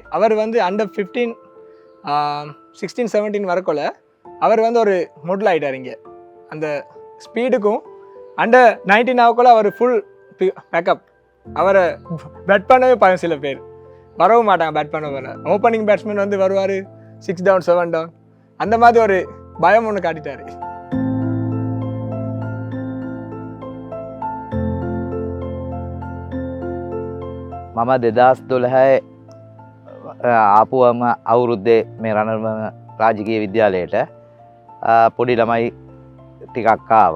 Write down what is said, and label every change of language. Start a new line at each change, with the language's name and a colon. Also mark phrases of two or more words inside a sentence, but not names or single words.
Tamil: அவர் வந்து அண்டர் 15 16 17 வரக்குள்ள அவர் வந்து ஒரு மொடல் ஆகிட்டார் இங்கே. அந்த ஸ்பீடுக்கும் அண்டர் 19 ஆகக்குள்ள அவர்
English: full backup.
Tamil: அவரை பேட் பண்ணவே பயம், சில பேர் வரவும் மாட்டாங்க பேட் பண்ண.
English: opening batsman
Tamil: வந்து வருவார் 6 down 7 down அந்த மாதிரி ஒரு பயம் ஒன்று காட்டிட்டார்.
Sinhala: මම 2012 ආපුවම අවුරුද්දේ මේ රණවම රාජකීය විද්‍යාලයට පොඩි ළමයි ටිකක් ආවා.